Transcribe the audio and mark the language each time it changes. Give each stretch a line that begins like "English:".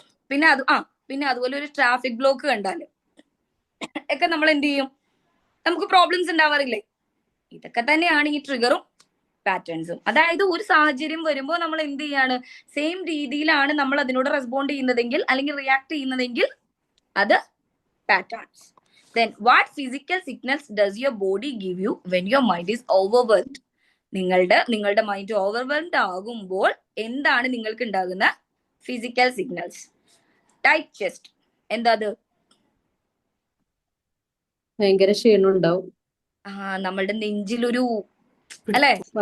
Malayalam: പിന്നെ അതുപോലെ ഒരു ട്രാഫിക് ബ്ലോക്ക് കണ്ടാല് ഒക്കെ നമ്മൾ എന്ത് ചെയ്യും? നമുക്ക് പ്രോബ്ലംസ് ഉണ്ടാവാറില്ലേ? ഇതൊക്കെ തന്നെയാണ് ഈ ട്രിഗറും പാറ്റേൺസും. അതായത് ഒരു സാഹചര്യം വരുമ്പോൾ നമ്മൾ എന്ത് ചെയ്യാണ്? സെയിം രീതിയിലാണ് നമ്മൾ അതിനോട് റെസ്പോണ്ട് ചെയ്യുന്നതെങ്കിൽ, അല്ലെങ്കിൽ റിയാക്ട് ചെയ്യുന്നതെങ്കിൽ, അത് patterns.
English: Then what physical signals does your body give you when your mind is overwhelmed?
Malayalam: നിങ്ങളുടെ മൈൻഡ് ഓവർവെൽഡ് ആകുമ്പോൾ എന്താണ് നിങ്ങൾക്ക് ഉണ്ടാകുന്ന ഫിസിക്കൽ സിഗ്നൽസ്? Tight chest. എന്താ അത്? ഭയങ്കര ക്ഷീണം ഉണ്ടാവും, നമ്മളുടെ നെഞ്ചിലൊരു, അല്ലെ,